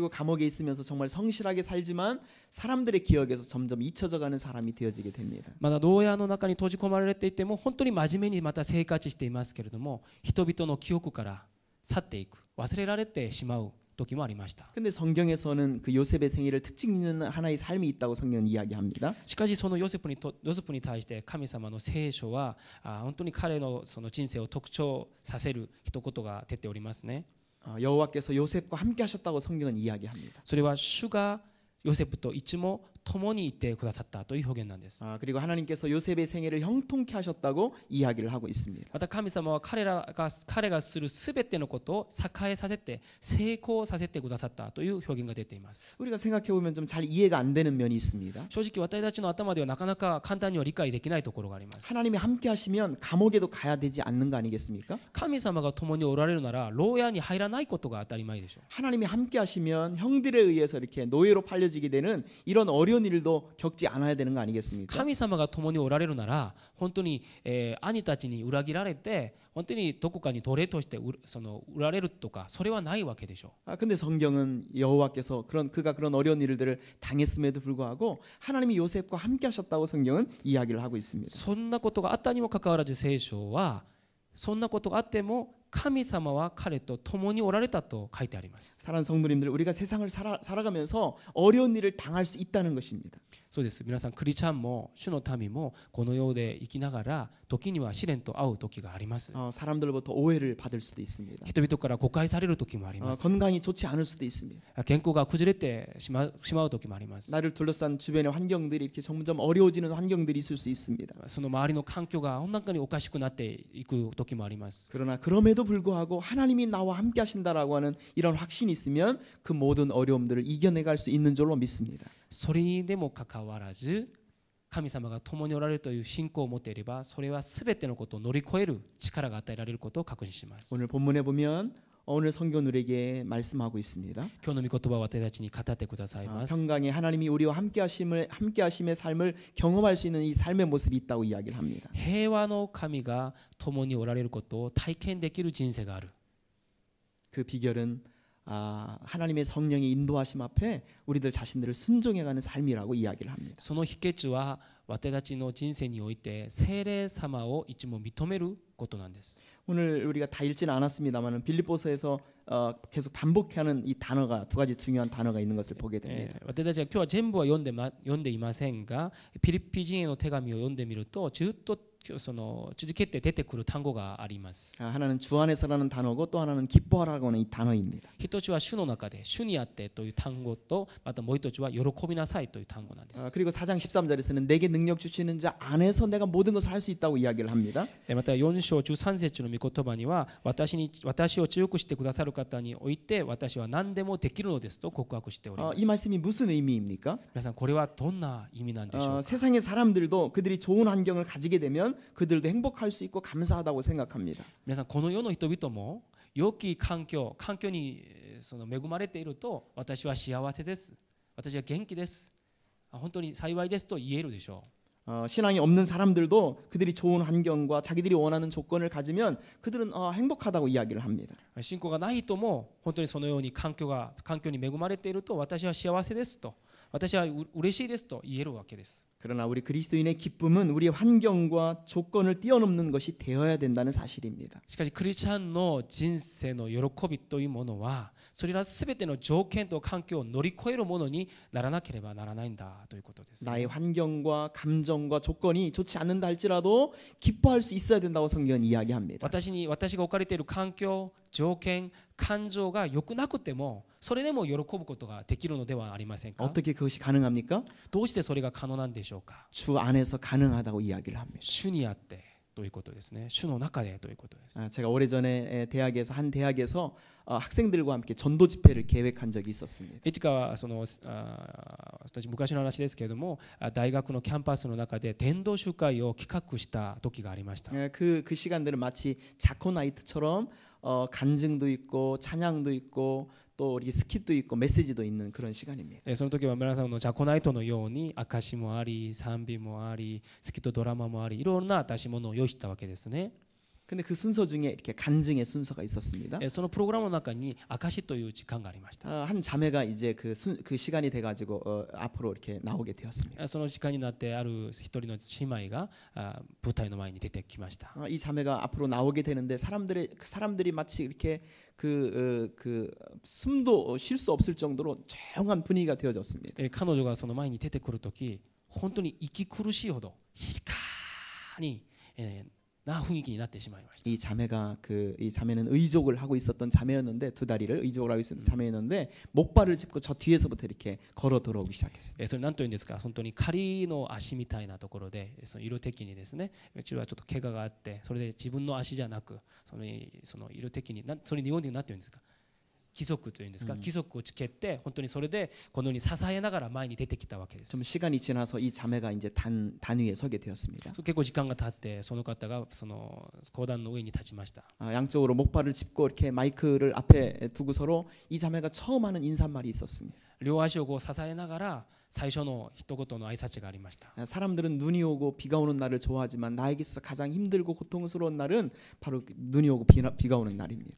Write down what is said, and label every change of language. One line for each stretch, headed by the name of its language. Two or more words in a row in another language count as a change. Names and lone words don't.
Korean: 그리고 감옥에 있으면서 정말 성실하게 살지만 사람들의 기억에서 점점 잊혀져가는 사람이 되어지게 됩니다.
Japanese: また牢屋の中に閉じ込まれていても本当に真面目にまた生活していますけれども人々の記憶から去っていく忘れられてしまう時もありました。
Korean: 근데 성경에서는 그 요셉의 생애를 특징 있는 하나의 삶이 있다고 성경은 이야기합니다.
Japanese: しかしそのヨセフに対して神様の聖書は本当に彼のその人生を特徴させる一言が出ておりますね。
Korean: 여호와께서 요셉과 함께 하셨다고 성경은 이야기합니다.
Japanese: それは主がヨセフといつも共にいてくださったという表現なんです。
Korean: 그리고 하나님께서 요셉의 생애를 형통케 하셨다고 이야기를 하고 있습니다.
Japanese: また神様は彼がするすべてのことを栄えさせて成功させてくださったという表現が出ています。
Korean: 우리가 생각해 보면 좀 잘 이해가 안 되는 면이 있습니다.
Japanese: 正直私たちの頭ではなかなか簡単には理解できないところがあります。
Korean: 하나님이 함께 하시면 감옥에도 가야 되지 않는 거 아니겠습니까?
Japanese: 神様が共におられるなら牢屋に入らないことが当たり前でしょう。
Korean: 하나님이 함께 하시면 형들에 의해서 이렇게 노예로 팔려지게 되는 이런 어려운 일도 겪지 않아야 되는 거 아니겠습니까?
Japanese: 神様が共におられるなら本当に、兄たちに裏切られて本当にどこかに奴隷として売られるとかそれはないわけでしょう。
Korean: 근데 성경은 여호와께서 그가 그런 어려운 일들을 당했음에도 불구하고 하나님이 요셉과 함께 하셨다고 성경은 이야기를 하고 있습니다.
Japanese: そんなことがあったにもかかわらず聖書はそんなことがあっても神様は彼と共におられたと書いてあります。
Korean: 사랑하는 성도님들, 우리가 세상을 살아가면서 어려운 일을 당할 수 있다는 것입니다.
Japanese: そうです。皆さんクリスチャンも主の民もこの世で生きながら時には試練と遭う時があります。
Korean: 사람들로부터 오해를 받을 수도 있습니다.
Japanese: 人々から誤解される時もあります。
Korean: 건강이 좋지 않을 수도 있습니다.
Japanese: 健康が崩れてしまう時もあります。
Korean: 나를 둘러싼 주변의 환경들이 이렇게 점점 어려워지는 환경들이 있을 수 있습니다.
Japanese: その周りの環境がほんにおかしくなっていく時もあります。
Korean: 그러나 그럼에도 불구하고 하나님이 나와 함께 하신다라고 하는 이런 확신이 있으면 그 모든 어려움들을 이겨내갈 수 있는 줄로 믿습니다.
Japanese: それにでもかかわらず神様が共におられるという信仰を持っていればそれはすべてのことを乗り越える力が与えられることを確認します。
Korean: 오늘 본문에 보면 오늘 성경 우리에게 말씀하고 있습니다.
Japanese: 今日の御言葉を私たちに語ってくださいます。
Korean: 평강에 하나님이 우리와 함께 하심의 삶을 경험할 수 있는 이 삶의 모습이 있다고 이야기를 합니다.
Japanese: 平和の神が共におられることを体験できる人生がある。
Korean: 그 비결은 하나님의 성령의 인도하심 앞에 우리들 자신들을 순종해가는 삶이라고 이야기를 합니다.
Japanese: その秘訣は私たちの人生において聖霊様をいつも認めることなんです。
Korean: 오늘 우리가 다 읽지는 않았습니다만 빌립보서에서 계속 반복하는 이 단어가 두 가지 중요한 단어가 있는 것을 보게 됩니다.
Japanese: 私たちは今日は全部は読んでいませんがピリピ人への手紙を読んでみるとずっとその続けて出てくる単語があります。
Korean: 하나는 주 안에서라는 단어고 또 하나는 기뻐하라고 하는 이 단어입니다.
Japanese: 一つは主の中で主にあってという単語とまたもう一つは喜びなさいという単語なんです。
Korean: 그리고 4장 13절에서는 내게 능력 주시는 자 안에서 내가 모든 것을 할 수 있다고 이야기를 합니다.
Japanese: また4章13節の御言葉には私を強くしてくださる方において私は何でもできるのですと告白しております。
Korean: 이 말씀이 무슨 의미입니까?
Japanese: 皆さんこれはどんな意味なんでしょうか。
Korean: 세상의 사람들도 그들이 좋은 환경을 가지게 되면 그들도 행복할 수 있고 감사하다고 생각합니다.
Japanese: 皆さんこの世の人々も良き環境にその恵まれていると私は幸せです、私は元気です、本当に幸いですと言えるでしょう。
Korean: 신앙이 없는 사람들도 그들이 좋은 환경과 자기들이 원하는 조건을 가지면 그들은 행복하다고 이야기를 합니다.
Japanese: 信仰がない人も本当にそのように環境に恵まれていると私は幸せですと、私は嬉しいですと言えるわけです。
Korean: 그러나 우리 그리스도인의 기쁨은 우리의 환경과 조건을 뛰어넘는 것이 되어야 된다는 사실입니다.
Japanese: しかしクリスチャンの人生の喜びというものはそれらすべての条件と環境を乗り越えるものにならなければならないんだということです。
Korean: 나의 환경과 감정과 조건이 좋지 않는다 할지라도 기뻐할 수 있어야 된다고 성경은 이야기합니다.
Japanese: 私が置かれている環境、条件、感情が良くなくてもそれでも喜ぶことができるのではありませんか。
Korean: 어떻게 그것이 가능합니까?
Japanese: どうしてそれが可能なんでしょうか。
Korean: 주 안에서 가능하다고 이야기를 합니다.
Japanese: 主にあってということですね。主の中でということです。
Korean: 제가 오래전에 한 대학에서 학생들과 함께 전도 집회를 계획한 적이 있었습니다.
Japanese: いつかは私昔の話ですけれども、大学のキャンパスの中で伝道集会を企画した時がありました。
Korean: 그 시간들은 마치 자코나이트처럼 간증도 있고 찬양도 있고 또 우리 스킷도 있고 메시지도 있는 그런 시간입니다.
Japanese: その時は皆さんのジャコナイトのように証もあり、賛美もあり、スキットドラマもあり、いろんな出し物を用意したわけですね。
Korean: 근데 그 순서 중에 이렇게 간증의 순서가 있었습니다.
Japanese: そのプログラムの中に証という時間がありました。
Korean: 한 자매가 이제 그 시간이 돼가지고 앞으로 이렇게 나오게 되었습니다.
Japanese: その時間になってある一人の姉妹が舞台の前に出てきました。
Korean: 이 자매가 앞으로 나오게 되는데 사람들이 마치 이렇게 숨도 쉴 수 없을 정도로 조용한 분위기가 되어졌습니다.
Japanese: 彼女がその前に出てくるとき、本当に息苦しいほど静かにな雰囲気になってしまいました。
Korean: 이 자매는 의족을 하고 있었던 자매였는데 두 다리를 의족을 하고 있었던 자매였는데 목발을 짚고 저 뒤에서부터 이렇게 걸어 들어오기 시작했습니다.
Japanese: それ何というんですか、本当に仮の足みたいなところでその色的にですね、うちはちょっと怪我があって、それで自分の足じゃなくその色的にそれ日本で何て言うんですか、規則というんですか、規則をつけて本当にそれでこのように支えながら前に出てきたわけです。
Korean: 좀 시간이 지나서 이 자매가 이제 단 위에 서게 되었습니다.
Japanese: 結構時間が経ってその方がその講談の上に立ちました。
Korean: 양쪽으로 목발을 짚고 이렇게 마이크를 앞에 두고서로 이 자매가 처음 하는 인사말이 있었습니다.
Japanese: 両足をこう支えながら最初の一言の挨拶がありました。
Korean: 사람들은 눈이 오고 비가 오는 날을 좋아하지만 나에게 있어서 가장 힘들고 고통스러운 날은 바로 눈이 오고 비가 오는 날입니다.